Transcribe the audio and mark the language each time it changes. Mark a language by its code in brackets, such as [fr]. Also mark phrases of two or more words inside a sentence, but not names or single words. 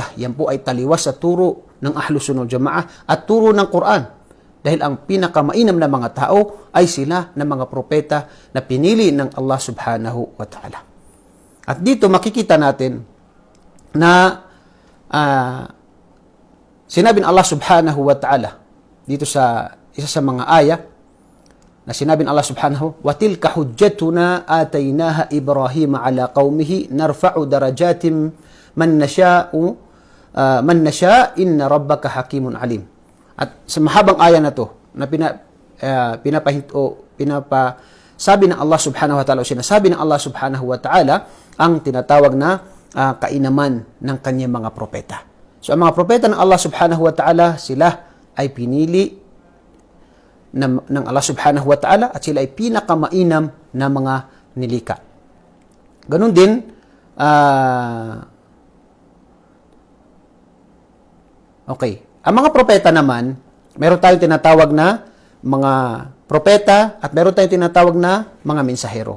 [tl] Yan po ay taliwas sa turo ng Ahlus Sunnah wal Jamaah at turo ng Quran. Dahil ang pinakamainam na mga tao ay sila na mga propeta na pinili ng Allah [ar] سبحانه وتعالى. [tl] At dito makikita natin na sinabi ng Allah [ar] سبحانه وتعالى [tl] dito sa isa sa mga aya na sinabi ng Allah subhanahu, [ar] وتلك حجتنا آتيناها إبراهيم على قومه نرفع درجات من نشاء إن ربك حكيم عليم. [tl] At sa mahabang aya na to na pinapasabi ng Allah [ar] سبحانه وتعالى, [tl] o sinasabi ng Allah [ar] سبحانه وتعالى [tl] ang tinatawag na kainaman ng kanyang mga propeta. So ang mga propeta ng Allah [ar] سبحانه وتعالى, [tl] sila ay pinili ng Allah [ar] سبحانه وتعالى [tl] at sila ay pinakamainam na mga nilikha. Ganun din, okay. Ang mga propeta naman, meron tayong tinatawag na mga propeta at meron tayong tinatawag na mga mensahero.